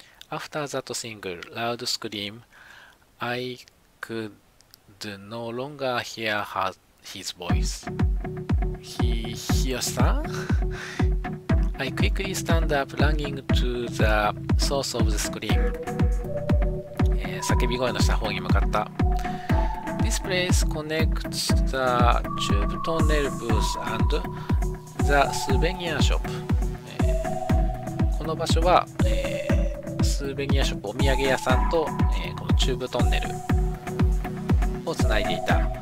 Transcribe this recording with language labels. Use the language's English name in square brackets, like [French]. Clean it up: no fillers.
[English] After that single loud scream, I could no longer hear his voice. Hiyoshi-san? I quickly stand up, running to the source of the scream. [Japanese] 叫び声のした方に向かった。 [English] This place connects the tube tunnel booth and the souvenir shop. [Japanese] この場所は、スーベニアショップ、お土産屋さんと、このチューブトンネルをつないでいた。